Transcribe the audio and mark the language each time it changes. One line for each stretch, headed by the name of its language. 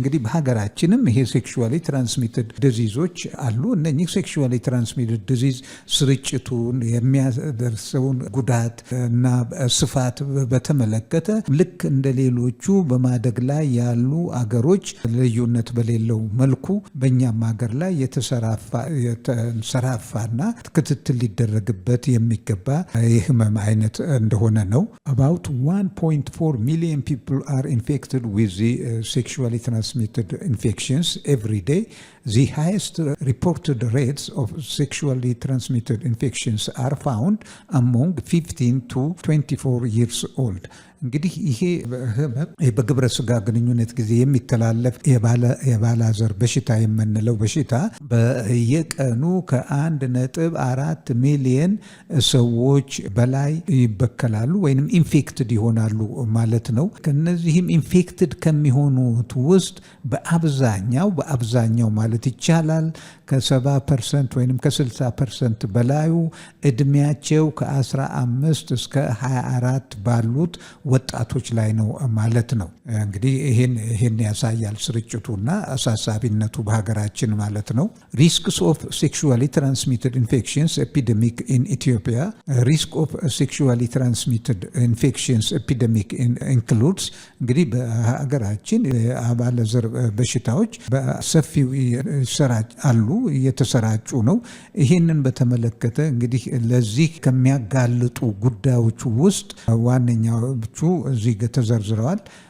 Amharic: እንግዲህ በሀገራችንም ይሄ sexually transmitted diseases አሉ። እነኚህ sexually transmitted disease ስርጭቱን የሚያደርሰውን ጉዳት እና ስፋት በተመለከተ ልክ እንደ ሌሎቹ በማደግ ላይ ያሉ አገሮች ልዩነት በሌለው መልኩ በእኛም ሀገር ላይ የተንሰራፋና ክትትል ሊደረግበት የሚገባ የህመም አይነት እንደሆነ ነው።
English: About 1.4 million people are infected with the sexually transmitted infections every day. The highest reported rates of sexually transmitted infections are found among 15 to 24 years old.
Amharic: እንግዲህ ይሄ በግብረ ስጋ ግንኙነት ጊዜ የሚተላለፍ የባላዘር በሽታ የምንለው በሽታ በየቀኑ ከ1.4 ሚሊዮን ሰዎች በላይ ይበከላሉ ወይንም ኢንፌክትድ ይሆናሉ ማለት ነው። ከነዚህም ኢንፌክትድ ከሚሆኑት ውስጥ በአብዛኛው ማለት ይቻላል ከ70% ወይንም ከ60% በላዩ እድሜያቸው ከ15 እስከ 24 ባሉት ወጣቶች ላይ ነው ማለት ነው። እንግዲህ ይሄን ያሳያል ስርጭቱና አሳሳቢነቱ በሀገራችን ማለት ነው።
English: Risks of sexually transmitted infections epidemic in Ethiopia. Risk of sexually transmitted infections epidemic includes
Amharic: እንግዲህ በሀገራችን የአባለዘር በሽታዎች በሰፊው ይሰራጫሉ እየተሰራጩ ነው። ይህንን በተመለከተ እንግዲህ ለዚህ ከሚያጋልጡ ጉዳዮች ውስጥ ዋነኛዎቹ እዚህ ተዘርዝረዋል።